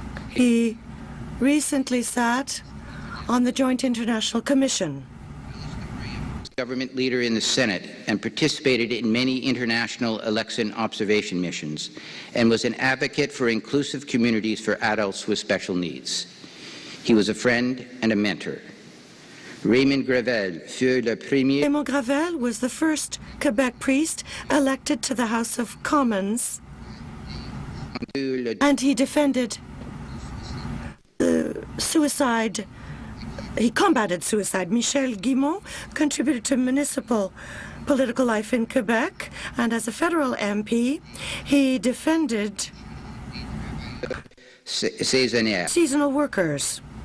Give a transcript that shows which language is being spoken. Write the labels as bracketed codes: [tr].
[en] He recently sat on the Joint International Commission. Government leader in the Senate and participated in many international election observation missions and was an advocate for inclusive communities for adults with special needs. He was a friend and a mentor. [fr] Raymond Gravel fut le premier. [en] Raymond Gravel was the first Quebec priest elected to the House of Commons, and he defended suicide. He combated suicide. Michel Guimont contributed to municipal political life in Quebec, and as a federal MP, he defended seasonal workers.